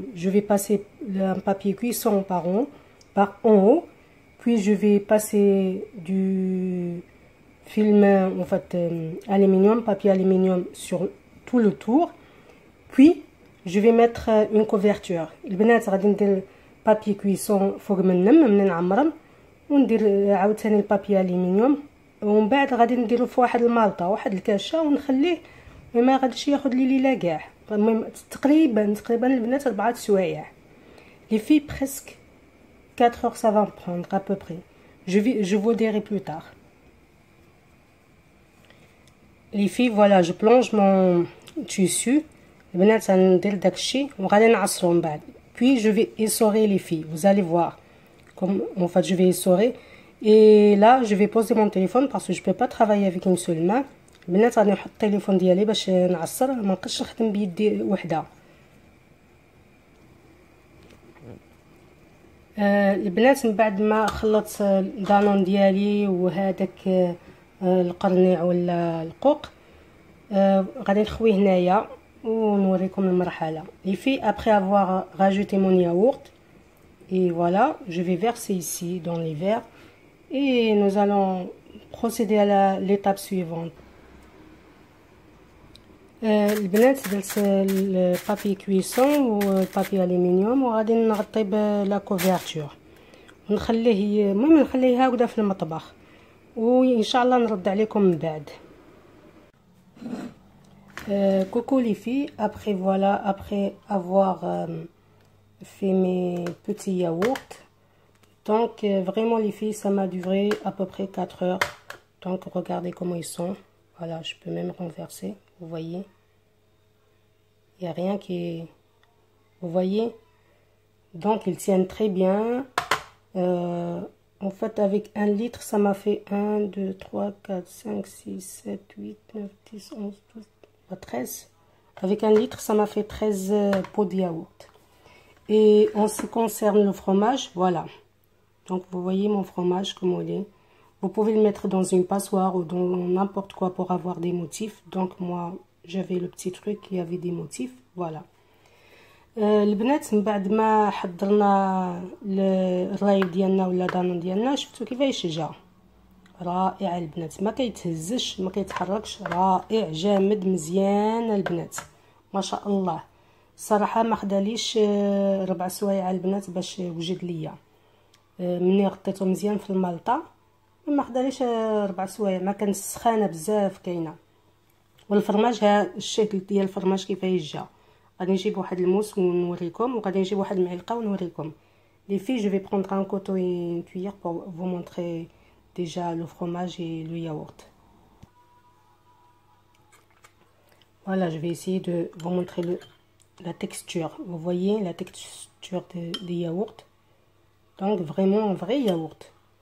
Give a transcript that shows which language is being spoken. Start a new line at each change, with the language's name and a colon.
French: vais passer un papier cuisson par en haut, puis je vais passer du film aluminium, papier aluminium sur tout le tour, puis je vais mettre une couverture.
Arabic: البنات غادي ندير papier cuisson فوق منين عمرن وندير عاوتاني البابي الومنيوم ومن بعد غادي نديرو في واحد المالطه واحد الكاشه ونخليه ما غاديش ياخذ لي ليله كاع. المهم تقريبا البنات 4 سوايع.
French: Les filles presque 4 heures ça va me prendre à peu près. Je vous dirai plus tard. Les filles voilà je plonge mon tissu.
Arabic: البنات غندير داكشي وغادي نعصرو من بعد.
French: Puis je vais essorer les filles, vous allez voir comme en fait je vais essorer et là je vais poser mon téléphone parce que je peux pas travailler avec une seule main.
Arabic: البنات غادي نحط التليفون ديالي باش نعصر ما نبقاش نخدم بيدي وحده. البنات من بعد ما خلطت الدانون ديالي وهذاك القرنيع ولا القوق غادي نخويه هنايا ونوريكم المرحله.
French: Les filles après avoir rajouté mon yaourt et voilà je vais verser ici dans les verres et nous allons procéder à l'étape suivante.
Arabic: البنات درت البابي كويسون والبابي الومنيوم وغادي نغطي بلا كوفرتور ونخليه المهم نخليه هكذا في المطبخ وان شاء الله نرد عليكم من بعد.
French: Coucou les filles, après avoir fait mes petits yaourts, donc vraiment les filles ça m'a duré à peu près 4 heures, donc regardez comment ils sont, voilà je peux même renverser, vous voyez, il n'y a rien qui est, vous voyez, donc ils tiennent très bien, en fait avec 1 litre ça m'a fait 1, 2, 3, 4, 5, 6, 7, 8, 9, 10, 11, 12, 13. Avec 1 litre ça m'a fait 13 pots de yaourt. Et en ce qui concerne le fromage, voilà, donc vous voyez mon fromage comme il est. Vous pouvez le mettre dans une passoire ou dans n'importe quoi pour avoir des motifs. Donc moi j'avais le petit truc qui avait des motifs, voilà.
Arabic: البنات من بعد ما حضرنا الرايب ديالنا ولا دانون ديالنا شفتوا كيفاش جا رائع البنات، ما كيتهزش ما كيتحركش، رائع جامد مزيان البنات ما شاء الله. الصراحه ما خداليش 4 سوايع البنات باش وجد ليا، مني غطيته مزيان في المالطه ما خداليش 4 سوايع، ما كانت سخانه بزاف كاينه. والفرماج ها الشكل ديال الفرماج كيفاش جا، غادي نجيب واحد الموس ونوريكم وغادي نجيب واحد المعلقه ونوريكم.
French: Les filles, je vais prendre un couteau et une cuillère pour vous montrer déjà le fromage et le yaourt. Voilà, je vais essayer de vous montrer la texture. Vous voyez la texture des yaourts. Donc vraiment un vrai yaourt.